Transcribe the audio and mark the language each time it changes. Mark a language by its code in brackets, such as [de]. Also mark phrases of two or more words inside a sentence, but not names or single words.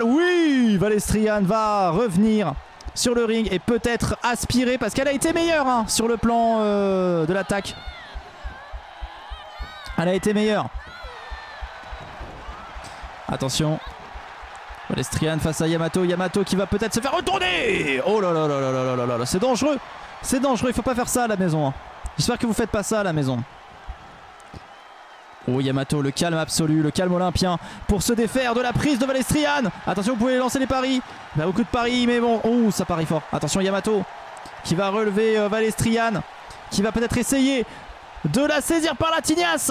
[fr] Oui, Valestrian va revenir sur le ring et peut-être aspirer parce qu'elle a été meilleure hein, sur le plan de l'attaque. Elle a été meilleure. Attention. Valestrian face à Yamato. Yamato qui va peut-être se faire retourner. Oh là là là là là là là là. C'est dangereux. C'est dangereux. Il faut pas faire ça à la maison. Hein. J'espère que vous faites pas ça à la maison. Oh Yamato, le calme absolu, le calme olympien pour se défaire de la prise de Valestrian. Attention, vous pouvez lancer les paris. Il y a beaucoup de paris, mais bon. Oh, ça parie fort. Attention Yamato qui va relever Valestrian, qui va peut-être essayer de la saisir par la tignasse.